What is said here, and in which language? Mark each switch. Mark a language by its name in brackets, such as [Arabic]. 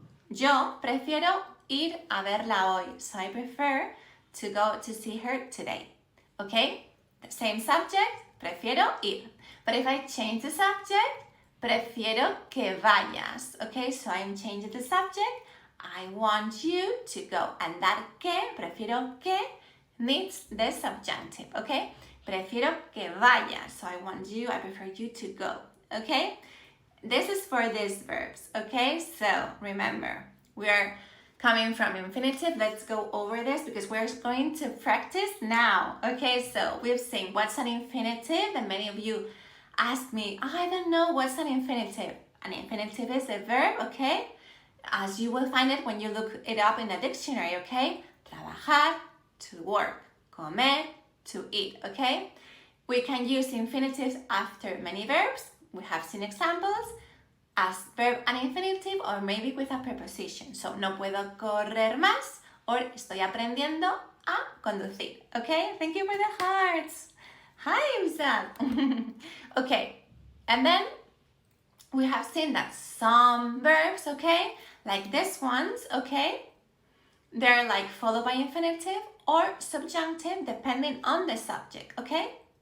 [Spanish] Yo prefiero ir a verla hoy. [English] So I prefer to go to see her today. Okay, the same subject, [Spanish] prefiero ir. [English] But if I change the subject, [Spanish] prefiero que vayas. [English] Okay, so I'm changing the subject. I want you to go. And that que, [Spanish] prefiero que, [English] needs the subjunctive. [Spanish] Okay, prefiero que vayas. [English] So I prefer you to go. Okay, this is for these verbs. Okay, so remember, we are coming from infinitive. Let's go over this because we're going to practice now. Okay, so we've seen what's an infinitive, and many of you ask me, I don't know what's an infinitive. An infinitive is a verb, okay? As you will find it when you look it up in the dictionary, okay? Trabajar, to work. Comer, to eat, okay? We can use infinitives after many verbs. We have seen examples as verb and infinitive or maybe with a preposition. [Spanish] So, no puedo correr más or estoy aprendiendo a conducir, okay? [English] Thank you for the hearts. Hi, Imsal. Okay, and then we have seen that some verbs, okay, like this ones, okay, they're like followed by infinitive or subjunctive depending on the subject, okay?